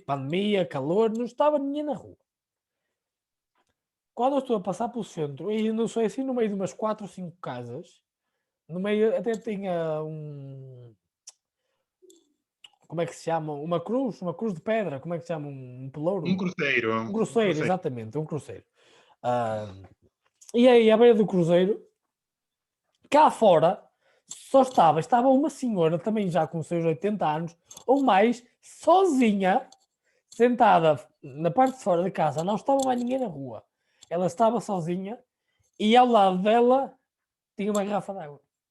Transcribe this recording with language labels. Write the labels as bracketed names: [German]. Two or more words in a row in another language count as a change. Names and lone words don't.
[Portuguese] Pandemia, calor, não estava ninguém na rua. Quando eu estou a passar pelo centro, e não sei, assim no meio de umas 4 ou 5 casas, no meio até tinha como é que se chama? Uma cruz de pedra, como é que se chama? Um Un pelouro? cruceiro, Um un cruceiro, cruceiro. exatamente, um cruceiro. Ah, e aí, à beira do cruzeiro, cá fora, estava uma senhora, também já com seus 80 anos, ou mais, sozinha, sentada na parte de fora da casa, não estava mais ninguém na rua. Ela estava sozinha e ao lado dela tinha uma garrafa de água.